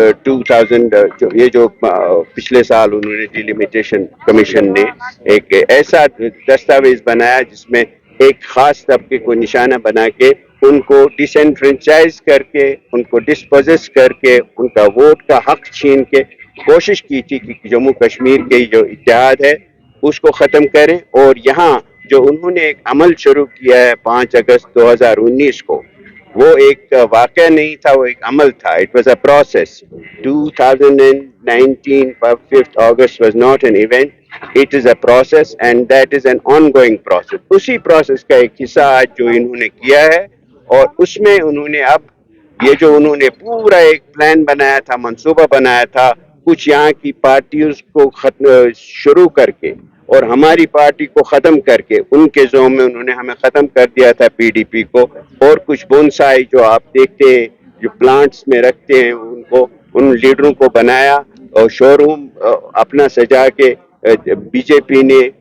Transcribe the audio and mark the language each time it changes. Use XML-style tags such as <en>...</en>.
<ur>2000 یہ جو پچھلے سال انہوں نے ڈیلیمیٹیشن کمیشن نے ایک ایسا دستاویز بنایا جس میں ایک خاص طبقے کو نشانہ بنا کے ان کو ڈس انفرینچائز کر کے، ان کو ڈسپوزس کر کے، ان کا ووٹ کا حق چھین کے کوشش کی تھی کہ جموں کشمیر کے جو اتحاد ہے اس کو ختم کریں، اور یہاں جو انہوں نے ایک عمل شروع کیا ہے 5 اگست 2019 کو، وہ ایک واقعہ نہیں تھا، وہ ایک عمل تھا.</ur> <en>It was a process. 2019 5th August was not an event. It is a process and that is an ongoing process.</en> <ur>اسی پروسیس کا ایک حصہ آج جو انہوں نے کیا ہے، اور اس میں انہوں نے اب یہ جو انہوں نے پورا ایک پلان بنایا تھا، منصوبہ بنایا تھا، کچھ یہاں کی پارٹیز کو شروع کر کے اور ہماری پارٹی کو ختم کر کے، ان کے زوم میں انہوں نے ہمیں ختم کر دیا تھا PDP کو، اور کچھ بونسائی جو آپ دیکھتے ہیں جو پلانٹس میں رکھتے ہیں ان کو، ان لیڈروں کو بنایا، اور شو روم اپنا سجا کے BJP نے،</ur>